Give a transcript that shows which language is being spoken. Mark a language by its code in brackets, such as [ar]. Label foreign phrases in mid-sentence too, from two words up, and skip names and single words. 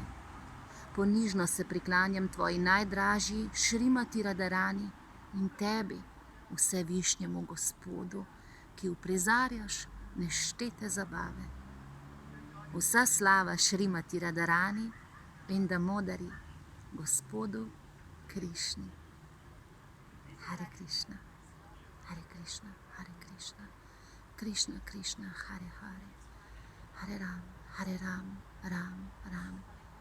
[sl] Ponižno se priklanjam tvoji najdražji Šrimati Radharani in tebi, vsevišnjemu Gospodu, ki uprizarjaš neštete zabave. Vsa slava Šrimati Radharani in Damodari, Gospodu Krišni. Hare Krišna, Hare Krišna, Hare Krišna, Krišna Krišna, Hare Hare, Hare Ram, Ram, Ram